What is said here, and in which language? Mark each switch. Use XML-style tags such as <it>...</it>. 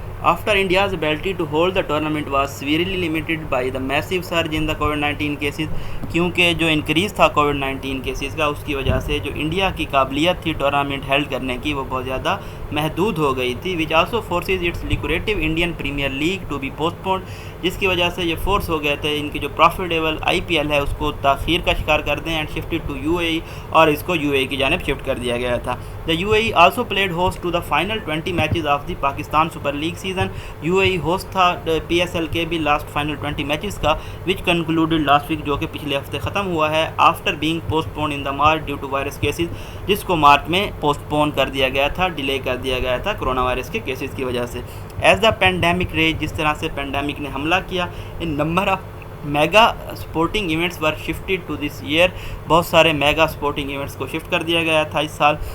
<en>After India's ability to hold the tournament was severely limited by the massive surge in the COVID-19 cases,</en> <ur>کیونکہ جو increase تھا COVID-19 cases کا, اس کی وجہ سے جو انڈیا کی قابلیت تھی ٹورنامنٹ ہیلڈ کرنے کی وہ بہت زیادہ محدود ہو گئی تھی.</ur> <en>which also forces its lucrative Indian Premier League to be postponed,</en> <ur>جس کی وجہ سے یہ فورس ہو گئے تھے ان کی جو پروفیٹیبل IPL ہے اس کو تاخیر کا شکار کر دیں,</ur> <en>and shifted to UAE,</en> <ur>اور اس کو UAE کی جانب شفٹ کر دیا گیا تھا.</ur> <en>The UAE also played host to the final 20 matches of the Pakistan Super League season.</en> <ur>UAE host تھا PSL کے بھی لاسٹ فائنل 20 میچز کا,</ur> <en>which concluded last week,</en> <ur>جو کہ پچھلے ہفتے ختم ہوا ہے,</ur> <en>after being postponed in the March due to virus cases,</en> <ur>جس کو مارچ میں پوسٹ پون کر دیا گیا تھا, ڈیلے کر دیا گیا تھا کرونا وائرس کے کیسز کی وجہ سے.</ur> <en>as the pandemic rage,</en> <ur>جس طرح سے پینڈیمک نے حملہ کیا,</ur> <en>in number of mega sporting events were shifted to this year,</en> <ur>بہت سارے میگا سپورٹنگ ایونٹس کو شفٹ کر دیا گیا تھا اس سال.</ur>